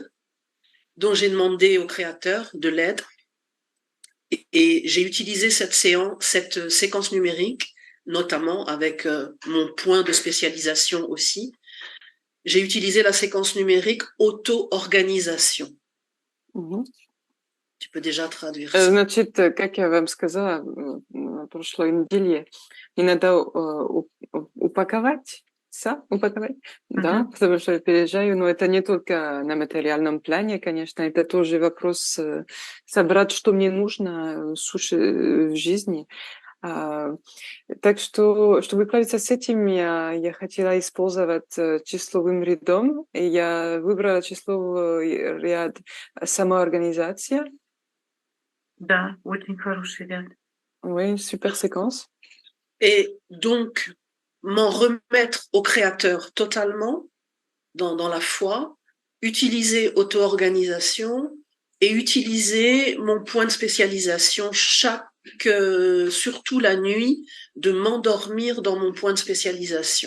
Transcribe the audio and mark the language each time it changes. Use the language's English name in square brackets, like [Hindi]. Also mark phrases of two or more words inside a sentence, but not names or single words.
[French] Donc j'ai demandé au créateur de l'aide et j'ai utilisé cette séquence numérique, notamment avec mon point de spécialisation aussi. J'ai utilisé la séquence numérique auto-organisation. Tu peux déjà traduire ça. [Russian] Значит, как я вам сказала на прошлой неделе, не надо упаковать, да, потому что я переезжаю, но это не только на материальном плане, конечно, это тоже вопрос собрать, что мне нужно в жизни. Так что, чтобы справиться с этим, я хотела использовать числовым рядом, и я выбрала числовой ряд самоорганизация. Да, очень хороший ряд. [French] Oui, super séquence. Et donc, m'en remettre au créateur totalement dans la foi, utiliser auto-organisation et utiliser mon point de spécialisation surtout la nuit, de m'endormir dans mon point de spécialisation.